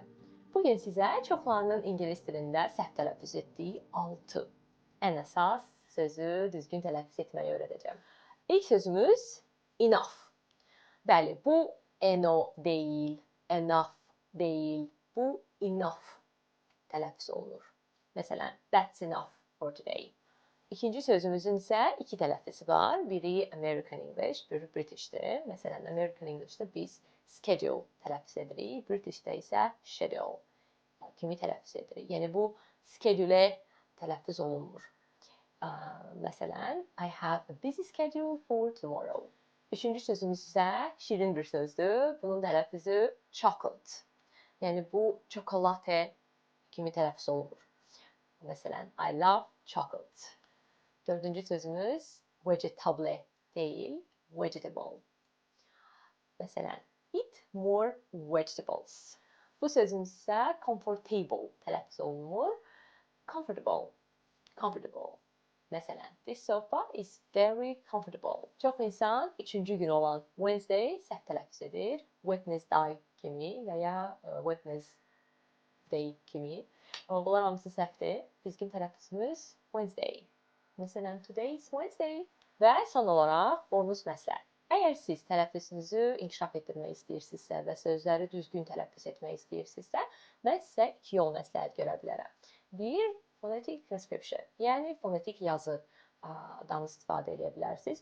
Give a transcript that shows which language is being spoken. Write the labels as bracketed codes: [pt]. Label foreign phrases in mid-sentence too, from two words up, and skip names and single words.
[az] Bugün sizə çoxlarının ingilis dilində səhv tələffüz etdiyi 6 ən əsas sözü düzgün tələffüz etməyi öyrədəcəm. İlk sözümüz enough. Bəli, bu eno deyil, enough deyil, bu enough tələffüz olunur. Məsələn, [en] that's enough for today. [az] İkinci sözümüzün isə iki tələffüzü var. Biri [en] American English, [az] biri British'tir. Məsələn, [en] American English'də [az] biz schedule tələffüz edirik, British'də isə schedule kimi tələffüz edirik. Yəni bu schedule tələffüz olunmur. Məsələn, [en] I have a busy schedule for tomorrow. [az] Üçüncü sözümüz isə şirin bir sözdür. Bunun tələffüzü chocolate. Yəni bu çokolate kimi tələffüz olunur. Məsələn, [en] I love chocolate. [az] Dördüncü sözümüz vegetable değil, vegetable. Məsələn, [en] eat more vegetables. [az] Bu sözümüz isə comfortable tələffüz olunur. [en] Comfortable, comfortable. [az] Məsələn, [en] this sofa is very comfortable. [az] Çox insan üçüncü gün olan Wednesday səhv tələffüz edir. Wednesday kimi və ya Wednesday kimi. Amma bunlar hamısı səhvdir. Düzgün tələffüzümüz Wednesday. Məsələn, [en] today is Wednesday. [az] Və son olaraq bonus məsləhət. Əgər siz tələffüzünüzü inkişaf etdirmək istəyirsinizsə və sözləri düzgün tələffüz etmək istəyirsinizsə, mən sizə iki yol məsləhət görə bilərəm. Bir, [en] phonetic transcription, [az] yəni fonetik yazıdan istifadə edə bilərsiniz.